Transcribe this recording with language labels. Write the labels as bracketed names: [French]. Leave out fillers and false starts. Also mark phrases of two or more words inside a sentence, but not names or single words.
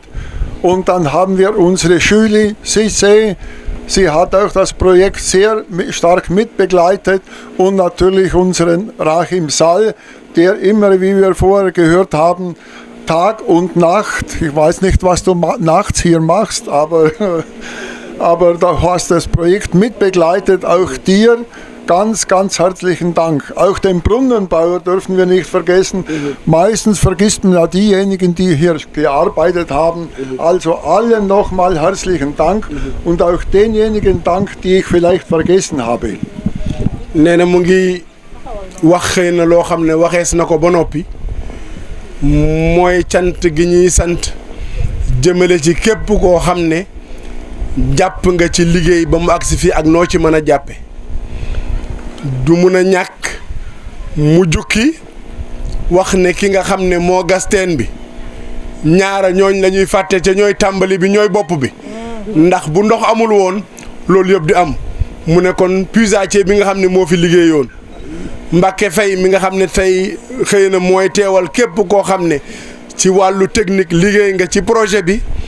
[German] Und dann haben wir unsere Julie Cissé, sie hat auch das Projekt sehr stark mitbegleitet und natürlich unseren Rachim Sall, der immer, wie wir vorher gehört haben, Tag und Nacht, ich weiß nicht, was du nachts hier machst, aber du hast das Projekt mitbegleitet, auch dir. Ganz, ganz herzlichen Dank. Auch den Brunnenbauer dürfen wir nicht vergessen. Meistens vergisst man ja diejenigen, die hier gearbeitet haben. Also allen nochmal herzlichen Dank und auch denjenigen Dank, die ich vielleicht vergessen habe. [Wolof] nee na mu ngi wax xëy na loo xam ne waxees na ko ba noppi mooy cant gi ñuy sant jëmale ci képp koo xam ne jàpp nga ci liggéey ba mu agsi fii ak noo ci mën a jàppe du mun a ñàkk mu jukki wax ne ki nga xam ne moo gas teen bi ñaara ñooñ la ñuy fàtte ca ñooy tàmbali bi ñooy bopp bi ndax bu ndox amul woon loolu yëpp di am mu ne kon puisatier bi nga xam ne moo fi liggéeyoon Mbacke Faye mi nga xam ne tey xëy na mooy teewal képp koo xam ne ci wàllu technique liggéey nga ci projet bi